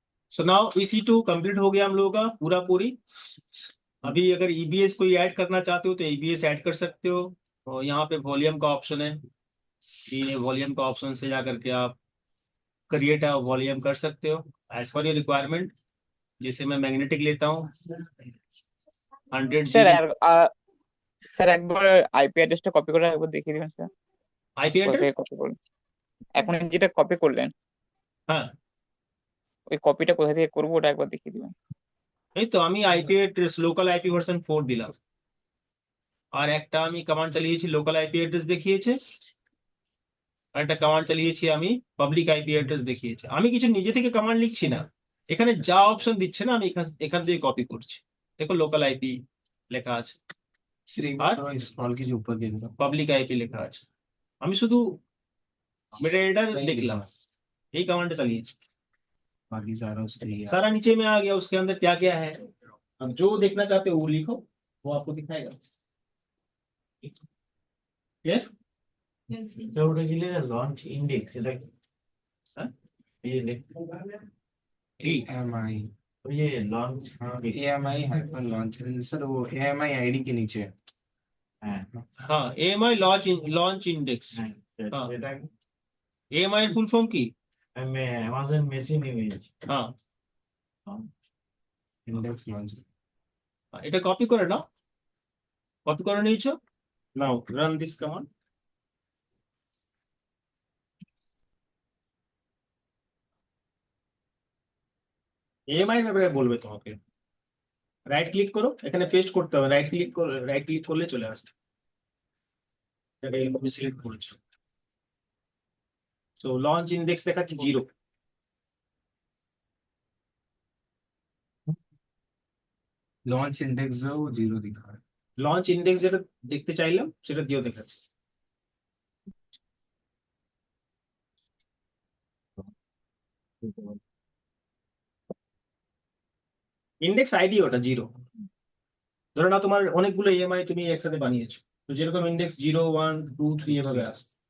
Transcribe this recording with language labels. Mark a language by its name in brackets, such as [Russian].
[Hindi] So now EC2 complete हो गया हम लोगों का पूरा पूरी। अभी अगर EBS कोई ऐड करना चाहते हो तो EBS ऐड कर सकते हो, और यहाँ पे वॉल्यूम का ऑप्शन है, ये वॉल्यूम का ऑप्शन से जाकर के आप [English] create a volume [Hindi] कर सकते हो [English] As per your requirement. [Hindi] जैसे मैं मैग्नेटिक लेता हूँ 100 [Bangla] স্যার [English] GB [Bangla] স্যার একবার আইপি অ্যাড্রেসটা কপি করে একবার দেখিয়ে দিবেন স্যার, [Hindi] आईपी [Bangla] কোথা থেকে [Hindi] एड्रेस। [Bangla] কপি করলেন। এখন যেটা কপি করলেন [Hindi] हाँ [Bangla] ওই কপিটা কোথা থেকে করবো ওটা একবার দেখিয়ে দিবেন। এই তো আমি IP address local IP version 4 দিলাম, আর একটা আমি কমান্ড চালিয়েছি লোকাল আইপি অ্যাড্রেস দেখিয়েছে, আর একটা কমান্ড চালিয়েছি আমি পাবলিক আইপি অ্যাড্রেস দেখিয়েছে। আমি কিছু নিজে থেকে কমান্ড লিখছি না, এখানে যা অপশন দিচ্ছে না আমি এখান থেকে কপি করছি। দেখো লোকাল আইপি লেখা আছে আর [Hindi] स्क्रॉल कीजिए ऊपर की तरफ। [Bangla] পাবলিক আইপি লেখা আছে, আমি শুধু মেটাডেটা দেখলাম, এই কমান্ড चालिएছি, [Hindi] बाकी सारा उसके लिए सारा नीचे में आ गया, उसके अंदर क्या क्या है। अब जो देखना चाहते हो वो लिखो, वो आपको दिखाएगा। क्लियर? [Bangla] तो ওটা কি লেখা লঞ্চ ইন্ডেক্স এটা কি? হ্যাঁ? এই যে দেখ [English] AMI [Bangla] ওই যে launch [Hindi] AMI hyphen launch sir वो AMI आईडी के नीचे [Bangla] হ্যাঁ [Hindi] हाँ AMI लॉन्च इंडेक्स। [Bangla] হ্যাঁ [Hindi] हाँ। [Bangla] সেটা [Hindi] AMI फुल फॉर्म की [Bangla] আমি অ্যামাজন মেশিন ইমেজ [Hindi] हाँ इंडेक्स लॉन्च। [Bangla] এটা কপি করে নাও, কপি করে নিয়েছো, [English] Now run this command. [Bangla] এএমআই ব্যাপারে বলবে তোমাকে। রাইট ক্লিক করো, এখানে পেস্ট করতে হবে, রাইট ক্লিক করলে চলে আসবে, এটাকে তুমি সিলেক্ট করেছো। তো লঞ্চ ইন্ডেক্স দেখাচ্ছে 0। [Hindi] लॉन्च इंडेक्स जो है वो 0 दिखा रहा है। [Bangla] লঞ্চ ইন্ডেক্স যেটা দেখতে চাইলাম সেটা দিয়েও দেখাচ্ছে। ইন্ডেক্স আইডি ওটা 0। ধরো না তোমার অনেকগুলো ইএমআই তুমি একসাথে বানিয়েছো, তো যেরকম ইন্ডেক্স 0 1 2 3 এভাবে আসে।